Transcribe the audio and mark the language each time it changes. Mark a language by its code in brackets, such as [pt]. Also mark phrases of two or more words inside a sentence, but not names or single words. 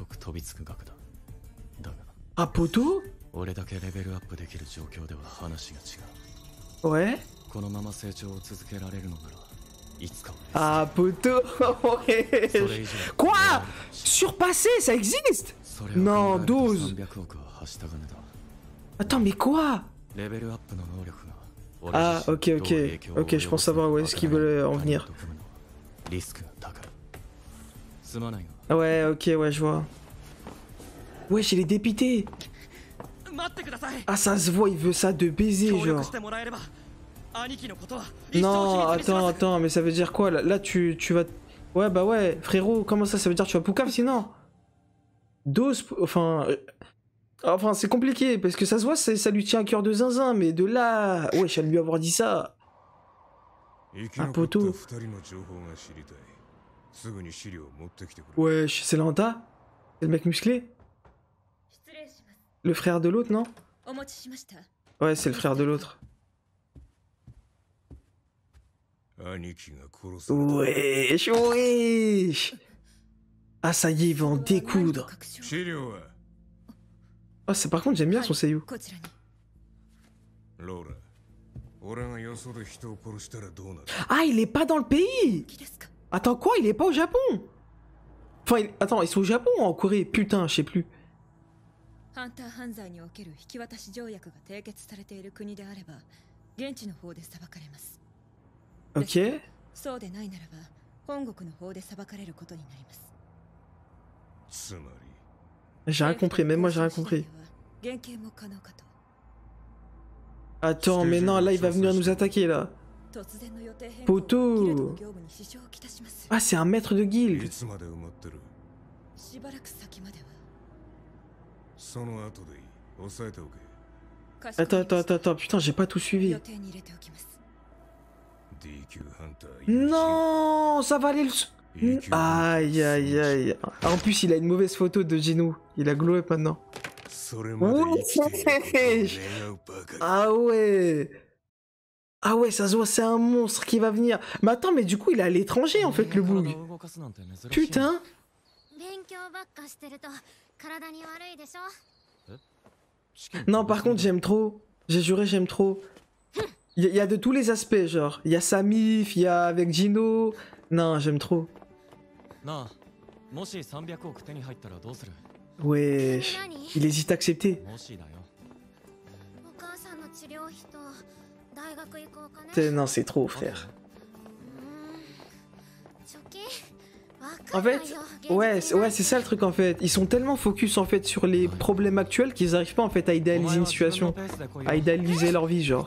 [fr] Ah, poteau? Ouais? Ah, poteau! Quoi? Surpasser, ça existe? Non, dose! Attends, mais quoi? [ja] レベルアップの能力が俺 [fr] Ah, [ja] 自身 [fr] ok, [ja] にどう影 [fr] ok. [ja] 響を [fr] Ok, je pense savoir où est-ce qu'ils veulent en venir. [ja] リスクが高い。すまないが [fr] Ouais, ok, ouais, je vois. Wesh, il est dépité. [ja] 待ってください。 [fr] Ah, ça se voit, il veut ça de baiser, [ja] 協力 [fr] genre. [ja] してもらえれば兄貴のことは一生 [fr] Non, [ja] 秘密にし [fr] attends, [ja] ます。 [fr] attends, mais ça veut dire quoi là, tu vas. Ouais, bah ouais, frérot, comment ça veut dire que tu vas Poucave sinon? Dose. Enfin. Enfin, c'est compliqué parce que ça se voit, ça lui tient à cœur de zinzin, mais de là. Wesh, à lui avoir dit ça. [ja] 生き残ったポト 2人の情報が知りたい。すぐに資料を持ってきてくれ。 [fr] Wesh, c'est Lanta? C'est le mec musclé? [ja] 失礼します。 [fr] Le frère de l'autre, non? [ja] お持ちしました。 [fr] Ouais, c'est le frère de l'autre. [ja] 兄貴が殺された。 [fr] Wesh, wesh. Ah, ça y est, il va en découdre. [ja] 資料は [fr] Ah, c'est par contre, j'aime bien son seiyuu. [ja] こちらに。ローラ、俺がよそで人を殺したらどうなる？ [fr] Ah, il est pas dans le pays! [ja] いいですか。 [fr] Attends, quoi? Il est pas au Japon? Enfin, attends, ils sont au Japon ou en Corée? Putain, je sais plus. [ja] ハンター犯罪における引き渡し条約が締結されている国であれば、現地の方で裁かれます。 [fr] Ok. [ja] そうでないならば、本国の方で裁かれることになります。つまり [fr] J'ai rien compris, même moi j'ai rien compris. [ja] 減刑も可能かと。 [fr] Attends, mais non, là il va venir nous attaquer là. [ja] 突然の予定変更は [fr] Poto [ja] ギルドの業務に支障をきたします。 [fr] Ah, c'est un maître de [ja] い [fr] guilde. [ja] つまで埋まってる？しばらく先までは。その後でいい。抑えておけ。かしこま [fr] Attends, [ja] りま [fr] attends, [ja] した [fr] attends, attends, putain, j'ai pas tout suivi. [ja] 予定に入れておきます。 D 級ハンター。 [fr] Non, ça va aller le. Aïe, aïe, aïe. En plus, il a une mauvaise photo de Gino. Il a [en] glow up [fr] maintenant. [ja] それまで生きていることを願うばかり。 [fr] Ah ouais. Ah ouais, ça se voit, c'est un monstre qui va venir. Mais attends, mais du coup, il est à l'étranger en fait, le boug. [ja] 体を動かすなんて珍しいな。 [fr] Putain. [ja] 勉強ばっかしてると体に悪いでしょ。 [fr] Non, par contre, j'aime trop. J'ai juré, j'aime trop. Il y a de tous les aspects, genre. Il y a Samif, il y a avec Gino. Non, j'aime trop. [ja] なあ、もし300億手に入ったらどうする？ [fr] Wesh. Il hésite à accepter. [ja] もしだよ。お母さんの治療費と大学行こうかね。 [fr] Non, c'est trop, frère. [ja] 貯金 [fr] En fait, ouais, c'est ça le truc en fait. Ils sont tellement focus en fait sur les problèmes actuels qu'ils arrivent pas en fait à idéaliser une situation, à idéaliser leur vie, genre.